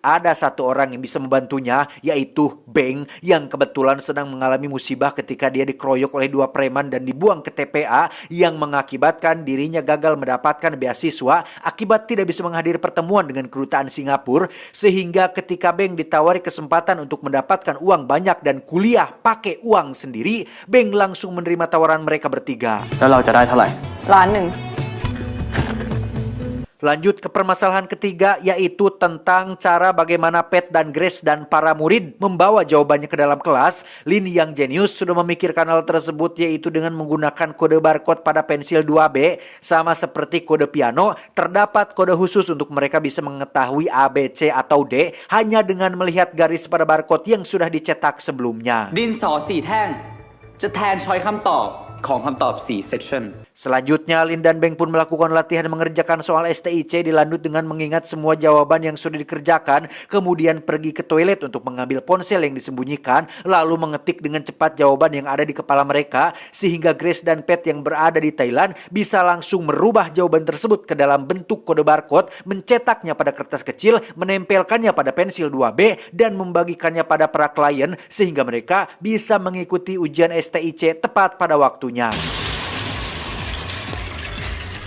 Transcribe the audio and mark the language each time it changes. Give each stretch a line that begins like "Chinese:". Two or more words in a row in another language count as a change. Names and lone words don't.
Indonesian: ada satu orang yang bisa membantunya, yaitu Beng, yang kebetulan sedang mengalami musibah ketika dia dikeroyok oleh 2 preman dan dibuang ke TPA, yang mengakibatkan dirinya gagal mendapatkan beasiswa akibat tidak bisa menghadiri pertemuan dengan kedutaan Singapura, sehingga ketika Beng ditawari kesempatan untuk mendapatkan uang banyak dan kuliah pakai uang sendiri, Beng langsung menerima tawaran mereka bertiga.
Thai: แล้วเราจะได้เท่าไหร่ 1,000,000
Indonesian: Lanjut ke permasalahan ketiga, yaitu tentang cara bagaimana Pat dan Grace dan para murid membawa jawabannya ke dalam kelas. Lin yang jenius sudah memikirkan hal tersebut, yaitu dengan menggunakan kode barcode pada pensil 2B. Sama seperti kode piano, terdapat kode khusus untuk mereka bisa mengetahui A, B, C, atau D hanya dengan melihat garis pada barcode yang sudah dicetak sebelumnya.
Thai: ดินสอ4แท่งจะแทนช้อยคำตอบของคำตอบ4 section.
Indonesian: Selanjutnya, Lin dan Beng pun melakukan latihan mengerjakan soal STIC, dilanjut dengan mengingat semua jawaban yang sudah dikerjakan, kemudian pergi ke toilet untuk mengambil ponsel yang disembunyikan, lalu mengetik dengan cepat jawaban yang ada di kepala mereka, sehingga Grace dan Pat yang berada di Thailand bisa langsung merubah jawaban tersebut ke dalam bentuk kode barcode, mencetaknya pada kertas kecil, menempelkannya pada pensil 2B, dan membagikannya pada para klien, sehingga mereka bisa mengikuti ujian STIC tepat pada waktunya.